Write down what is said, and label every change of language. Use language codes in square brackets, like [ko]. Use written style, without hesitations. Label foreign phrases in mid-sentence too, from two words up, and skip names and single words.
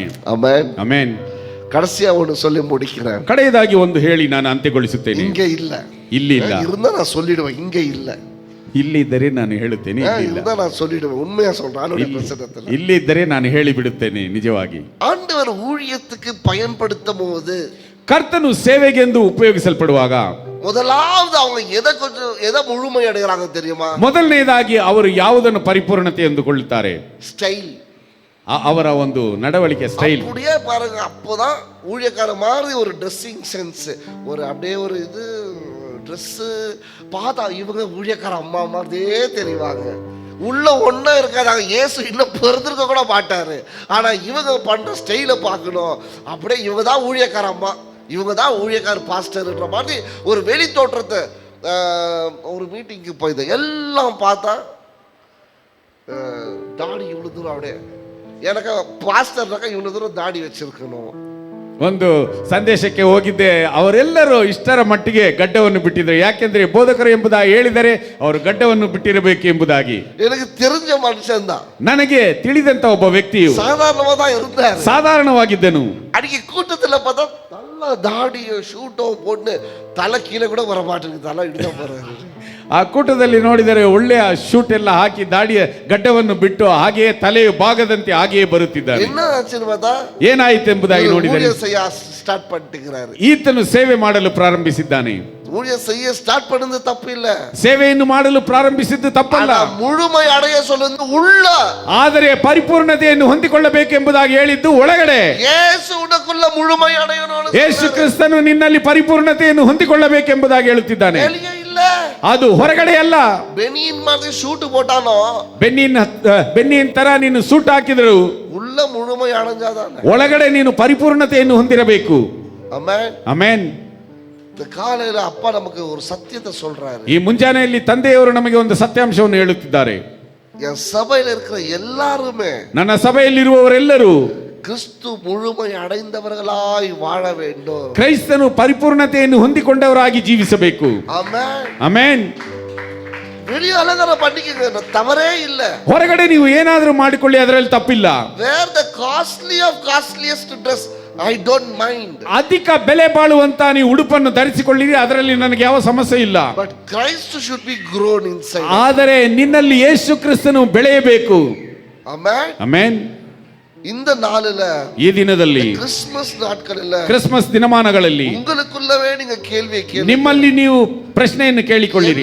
[kn] ಆಮೆನ್. ಆಮೆನ್. [ta] கடைசியா ஒன்று சொல்லி முடிக்கிறேன். [kn] ಕಡೆಯದಾಗಿ ಒಂದು ಹೇಳಿ ನಾನು ಅಂತ್ಯಗೊಳಿಸುತ್ತೇನೆ. [ta] இங்க இல்ல, [kn] ಇಲ್ಲಿ ಇಲ್ಲ, [ta] இருந்தா நான் சொல்லிடுவேன். இங்க இல்ல, [kn] ಇಲ್ಲಿದ್ದರೆ ನಾನು ಹೇಳುತ್ತೇನೆ. [ta] இருந்தா நான் சொல்லிடுவேன். உண்மையா சொல்றேன். பிரசன்னத்துல [kn] ಇಲ್ಲಿದ್ದರೆ ನಾನು ಹೇಳಿ ಬಿಡುತ್ತೇನೆ. ನಿಜವಾಗಿ [ta] ஆண்டவர் ஊழியத்துக்கு பயன்படுத்தும் போது, [kn] ಕರ್ತನು ಸೇವೆಗೆಂದು ಉಪಯೋಗಿಸಲ್ಪಡುವಾಗ [ta] முதலாவது அவங்க எதை முழுமை அடைகிறாங்க தெரியுமா? [kn] ಮೊದಲನೇದಾಗಿ ಅವರು ಯಾವುದನ್ನು ಪರಿಪೂರ್ಣತೆ ಎಂದುಕೊಳ್ಳುತ್ತಾರೆ? [ta] ஸ்டைல். [kn] ಅವರ ಒಂದು ನಡವಳಿಕೆ ಸ್ಟೈಲ್. [ta] அப்படியே பாருங்க, அப்போதான் ஊழியக்கார மாதிரி ஒரு [en] dressing sense, [ta] ஒரு அப்படியே ஒரு இது ட்ரெஸ் பார்த்தா இவங்க ஊழியக்கார அம்மா மாதிரியே தெரிவாங்க. உள்ள ஒன்றும் இருக்காது. இயேசு இன்னும் பிறந்திருக்க கூட மாட்டாரு. ஆனா இவங்க பண்ற ஸ்டைலை பார்க்கணும். அப்படியே இவங்க தான் ஊழியக்கார அம்மா, இவங்க தான் ஊழியக்கார பாஸ்டர்ன்ற மாதிரி ஒரு வெளி தோற்றத்தை. ஒரு மீட்டிங்க்கு போய் எல்லாம் பார்த்தா தாடி இவ்வளவு தூரம், அப்படியே எனக்கு பாஸ்டர்னாக்கா இவ்வளவு தூரம் தாடி வச்சிருக்கணும். [kn] ಒಂದು ಸಂದೇಶಕ್ಕೆ ಹೋಗಿದ್ದೆ, ಅವರೆಲ್ಲರೂ ಇಷ್ಟರ ಮಟ್ಟಿಗೆ ಗಡ್ಡವನ್ನು ಬಿಟ್ಟಿದ್ರು. ಯಾಕೆಂದ್ರೆ ಬೋಧಕರು ಎಂಬುದಾಗಿ ಹೇಳಿದರೆ ಅವರು ಗಡ್ಡವನ್ನು ಬಿಟ್ಟಿರಬೇಕು ಎಂಬುದಾಗಿ. [ta] எனக்கு தெரிஞ்ச மனுஷன் தான், [kn] ನನಗೆ ತಿಳಿದಂತ ಒಬ್ಬ ವ್ಯಕ್ತಿಯು [ta] சாதாரணமா தான் இருந்தார். [kn] ಸಾಧಾರಣವಾಗಿದ್ದನು. [ta] அன்னைக்கு கூட்டத்துல பார்த்தா நல்ல தாடியோ ஷூட்டோ போட்டு தலை கீழே கூட வர மாட்டேங்குது, தலை இடிதான் போறாரு. [kn] ಆ ಕೂಟದಲ್ಲಿ ನೋಡಿದರೆ ಒಳ್ಳೆಯ ಶೂಟ್ ಎಲ್ಲ ಹಾಕಿ ದಾಡಿಯ ಗಡ್ಡವನ್ನು ಬಿಟ್ಟು ಹಾಗೆಯೇ ತಲೆಯ ಭಾಗದಂತೆ ಹಾಗೆಯೇ ಬರುತ್ತಿದ್ದಾನೆ. [ta] என்ன ஆச்சுன்னு பார்த்தா [kn] ಏನಾಯಿತು ಎಂಬುದಾಗಿ ನೋಡಿದರೆ [ta] ஸ்டார்ட் பண்ணிட்டுக்கிறாரு. [kn] ಈತನು ಸೇವೆ ಮಾಡಲು ಪ್ರಾರಂಭಿಸಿದ್ದಾನೆ. [ta] ஊழியம் செய்ய ஸ்டார்ட் பண்ணது தப்பு இல்ல, [kn] ಸೇವೆಯನ್ನು ಮಾಡಲು ಪ್ರಾರಂಭಿಸಿದ್ದು ತಪ್ಪಲ್ಲ. [ta] முழுமை அடைய சொல்லுது உள்ள, [kn] ಆದರೆ ಪರಿಪೂರ್ಣತೆಯನ್ನು ಹೊಂದಿಕೊಳ್ಳಬೇಕು ಎಂಬುದಾಗಿ ಹೇಳಿದ್ದು ಒಳಗಡೆ. [ta] ಯೇಸು ಉನக்குள்ள முழுமை அடையணும். [kn] ಯೇಸು ಕ್ರಿಸ್ತನು ನಿನ್ನಲ್ಲಿ ಪರಿಪೂರ್ಣತೆಯನ್ನು ಹೊಂದಿಕೊಳ್ಳಬೇಕೆಂಬುದಾಗಿ ಹೇಳುತ್ತಿದ್ದಾನೆ. ಅದು ಹೊರಗಡೆ ಅಲ್ಲ. [ta] ಬೆನಿಯನ್ மாதிரி ಶೂಟ್ போட்டானோ, [kn] ಬೆನ್ನಿನ ತರ ನೀನು ಸೂಟ್ ಹಾಕಿದ್ರು [ta] உள்ள முழுமை அடைஞ்சாதான் [kn] ಒಳಗಡೆ ನೀನು ಪರಿಪೂರ್ಣತೆಯನ್ನು ಹೊಂದಿರಬೇಕು. ಆಮೆನ್. ಆಮೆನ್. [ta] ಕಾலையில அப்பா நமக்கு ஒரு சத்தியத்தை சொல்றாரு. [kn] ಈ ಮುಂಜಾನೆಯಲ್ಲಿ ತಂದೆಯವರು ನಮಗೆ ಒಂದು ಸತ್ಯಾಂಶವನ್ನು ಹೇಳುತ್ತಿದ್ದಾರೆ. [ta] என் சபையில இருக்கிற எல்லாருமே, [kn] ನನ್ನ ಸಭೆಯಲ್ಲಿರುವವರೆಲ್ಲರೂ [ta] கிறிஸ்து முழுமை அடைந்தவர்களாய் வாழ வேண்டும். [kn] ಕ್ರೈಸ್ತನು ಪರಿಪೂರ್ಣತೆಯನ್ನು ಹೊಂದಿಕೊಂಡವರಾಗಿ ಜೀವಿಸಬೇಕು. ಆಮೆನ್. ಆಮೆನ್. [ta] வெளிய அலங்காரம் பண்ணிக்கங்க, தவறே இல்ல. [kn] ಹೊರಗಡೆ ನೀವು ಏನಾದರೂ ಮಾಡಿಕೊಳ್ಳಿ, ಅದರಲ್ಲಿ ತಪ್ಪಿಲ್ಲ. [en] Wear the costly of costliest dress, I don't mind. [kn] ಅಧಿಕ ಬೆಲೆ ಬಾಳುವಂತ ನೀವು ಉಡುಪನ್ನು ಧರಿಸಿಕೊಳ್ಳಿರಿ, ಅದರಲ್ಲಿ ನನಗೆ ಯಾವ ಸಮಸ್ಯೆ ಇಲ್ಲ. [en] But Christ should be grown inside. [kn] ಆದರೆ ನಿನ್ನಲ್ಲಿ ಯೇಸು ಕ್ರಿಸ್ತನು ಬೆಳೆಯಬೇಕು. ಆಮೆನ್. ಆಮೆನ್. [ta] இந்த நாளில, [kn] ಈ ದಿನದಲ್ಲಿ, [ta] கிறிஸ்மஸ் நாட்களில, [kn] ಕ್ರಿಸ್ಮಸ್ ದಿನಮಾನಗಳಲ್ಲಿ [ta] உங்களுக்குள்ளவே நீங்க கேள்வியை கேளுங்க. [kn] ನಿಮ್ಮಲ್ಲಿ ನೀವು ಪ್ರಶ್ನೆಯನ್ನು ಕೇಳಿಕೊಳ್ಳಿರಿ.